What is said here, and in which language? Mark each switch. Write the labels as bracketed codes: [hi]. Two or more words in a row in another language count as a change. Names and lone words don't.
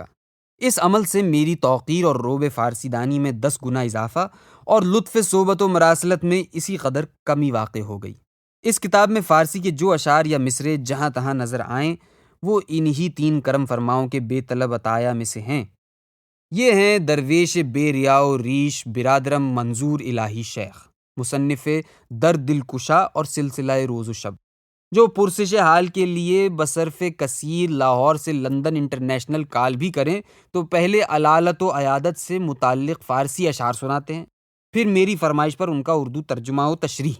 [ur] اس عمل سے میری توقیر اور روب فارسی دانی میں 10 گنا اضافہ اور لطف صحبت و مراسلت میں اسی قدر کمی واقع ہو گئی۔ اس کتاب میں فارسی کے جو اشعار یا مصرے جہاں تہاں نظر آئیں وہ انہی 3 کرم فرماؤں کے بے طلب عطایا میں سے ہیں۔ یہ ہیں [fa] درویش بے ریا و ریش [ur] برادرم منظور الہی شیخ، مصنف در دلکشا اور سلسلہ روز و شب، جو پرسش حال کے لیے بصرف کثیر لاہور سے لندن انٹرنیشنل کال بھی کریں تو پہلے علالت و عیادت سے متعلق فارسی اشعار سناتے ہیں، پھر میری فرمائش پر ان کا اردو ترجمہ و تشریح۔